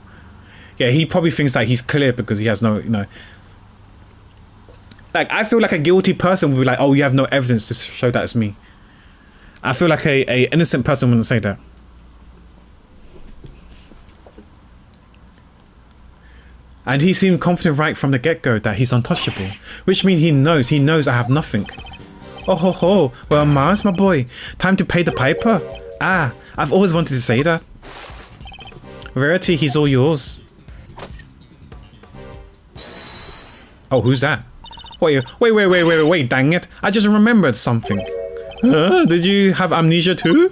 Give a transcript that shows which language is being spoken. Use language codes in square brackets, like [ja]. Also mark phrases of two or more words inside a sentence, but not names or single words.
[en] Yeah, he probably thinks that he's clear because he has no, like, I feel like a guilty person would be like, oh, you have no evidence to show that it's me. I feel like a innocent person wouldn't say that. And he seemed confident right from the get-go that he's untouchable, which means he knows I have nothing. Oh ho ho, well Mars, my boy, time to pay the piper. Ah, I've always wanted to say that. Verity, he's all yours. Oh, who's that? Wait, dang it, I just remembered something. Did you have amnesia too?